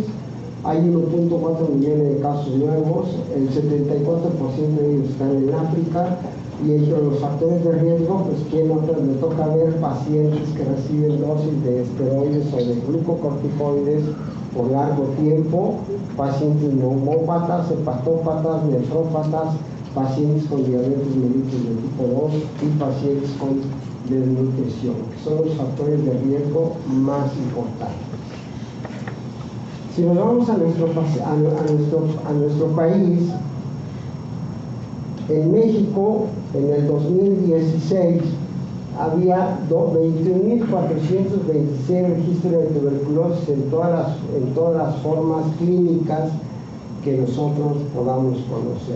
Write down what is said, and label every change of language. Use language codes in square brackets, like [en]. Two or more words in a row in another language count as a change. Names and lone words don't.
[es] Hay 1.4 millones de casos nuevos, el 74% de ellos están en África, y entre los factores de riesgo, pues me toca ver pacientes que reciben dosis de esteroides o de glucocorticoides por largo tiempo, pacientes neumópatas, hepatópatas, nefrópatas, pacientes con diabetes mellitus de tipo 2 y pacientes con desnutrición, que son los factores de riesgo más importantes. Si nos vamos a nuestro país, en México, en el 2016, había 21.426 registros de tuberculosis en todas las formas clínicas que nosotros podamos conocer.